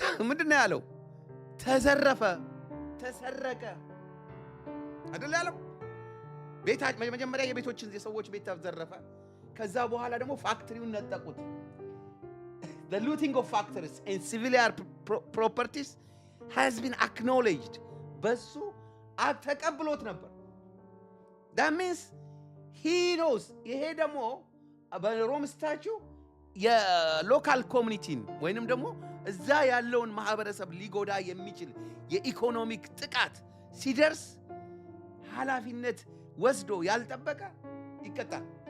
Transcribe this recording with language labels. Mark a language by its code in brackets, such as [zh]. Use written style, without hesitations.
[am] ምንድን ነው ያለው? ተዘረፈ፣ ተሰረቀ አይደል ያለው? መጀመሪያ የቤቶችን የሰዎች ቤት ተዘረፈ። ከዛ በኋላ ደግሞ ፋክትሪውን ነጠቁት። [en] The looting of factories and civilian properties has been acknowledged. [am] በሱ ተቀብሎት ነበር። [en] That means he knows. [am] ይሄ ደግሞ በሮም ስታቹ የሎካል ኮሚኒቲን ወይንም ደግሞ እዛ ያለውን ማህበረሰብ ሊጎዳ የሚችል የኢኮኖሚክ ጥቃት ሲደርስ ኃላፊነት ወስዶ ያልጠበቀ ይቀጣል።